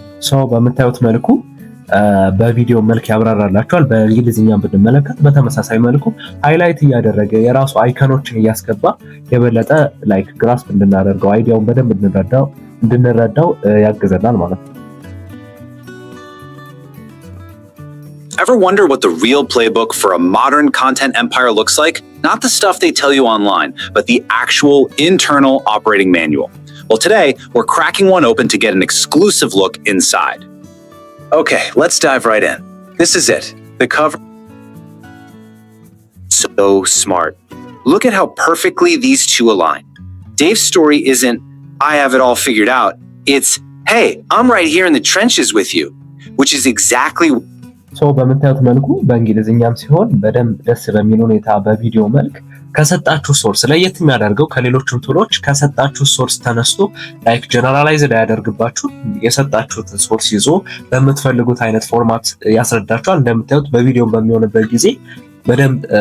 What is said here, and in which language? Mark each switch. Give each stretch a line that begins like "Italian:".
Amharic: ሶ በምታዩት መልኩ በቪዲዮ መልክ ያብራራላችኋል። በእንግሊዝኛም ብንመለከት በተመሳሳይ መልኩ ሃይላይት እያደረገ የራሱ አይከኖችን እያስገባ የበለጠ ላይክ ግራስፕ እንድናደርገው አይዲያውን በደንብ እንድንረዳው ያግዘናል ማለት ነው።
English: Ever wonder what the real playbook for a modern content empire looks like? Not the stuff they tell you online, but the actual internal operating manual. Well, today, we're cracking one open to get an exclusive look inside. Okay, let's dive right in. This is it. The cover. So smart. Look at how perfectly these two align. Dave's story isn't, I have it all figured out. It's, hey, I'm right here in the trenches with you, which is exactly.
Amharic: ሶ በምታዩት መልኩ በእንግሊዝኛም ሲሆን በደንብ ደስ በሚል ሁኔታ በቪዲዮ መልክ ከሰጣችሁ ሶርስ ለየት የሚያደርገው ከሌሎችም ቱሎች ከሰጣችሁ ሶርስ ተነስቶ ላይክ ጀነራላይዝድ አያደርግባችሁ። የሰጣችሁትን ሶርስ ይዞ በምትፈልጉት አይነት ፎርማት ያስረዳችኋል። እንደምታዩት በቪዲዮ በሚሆንበት ጊዜ በደንብ